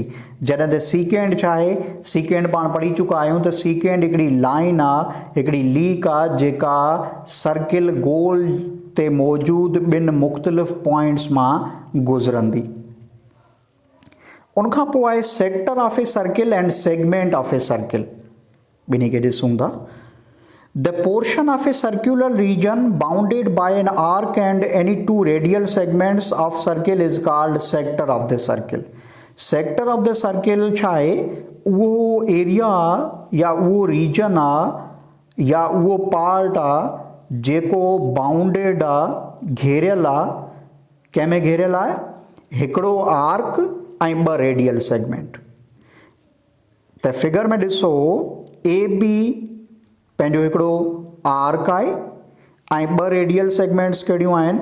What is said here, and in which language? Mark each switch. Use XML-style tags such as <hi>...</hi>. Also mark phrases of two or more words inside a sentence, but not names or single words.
<sd>जॾहिं त सीकेंट छा आहे? सीकेंट पाण पढ़ी चुका आहियूं त सीकेंट हिकिड़ी लाइन आहे हिकिड़ी लीक आहे जेका सर्किल गोल ते मौजूदु ॿिनि मुख़्तलिफ़ पॉइंट्स मां गुज़रंदी। उनखां पोइ आहे</sd> <en>sector of a circle and segment of a circle.</en> <sd>ॿिन्ही खे ॾिसूं था।</sd> <en>The portion of a circular region bounded by an arc and any two radial segments of circle is called sector of the circle. Sector of the circle</en> <sd>छा आहे? उहो एरिया या उहो रीजन आहे या उहो पार्ट आहे जेको बाउंडेड आहे, घेरियल आहे। कंहिंमें घेरियल आहे? हिकिड़ो आर्क ऐं ॿ</sd> <en>radial segment.</en> <sd>त फिगर में ॾिसो ए बी पंहिंजो हिकिड़ो आर्क आहे ऐं ॿ</sd> <en>radial segments</en> <sd>कहिड़ियूं आहिनि?</sd>